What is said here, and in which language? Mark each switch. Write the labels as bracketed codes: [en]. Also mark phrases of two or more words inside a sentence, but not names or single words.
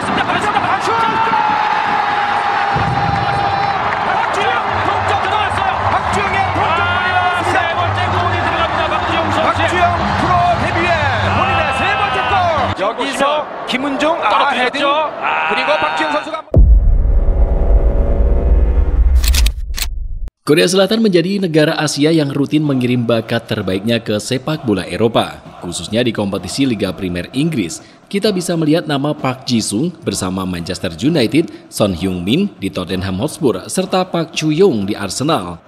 [ko] 동점 들어갔어요. 박주영의 동점골이 나왔습니다. 세 번째 골이 들어갑니다. 박주영 선수. 박주영 프로 데뷔에 본인의 세 번째 골. 여기서 김은종 헤딩 그리고 박주영 선수가 [id] Korea Selatan menjadi negara Asia yang rutin mengirim bakat terbaiknya ke sepak bola Eropa, khususnya di kompetisi Liga Primer Inggris. Kita bisa melihat nama Park Ji-sung bersama Manchester United, Son Heung-min di Tottenham Hotspur, serta Park Chu-young di Arsenal.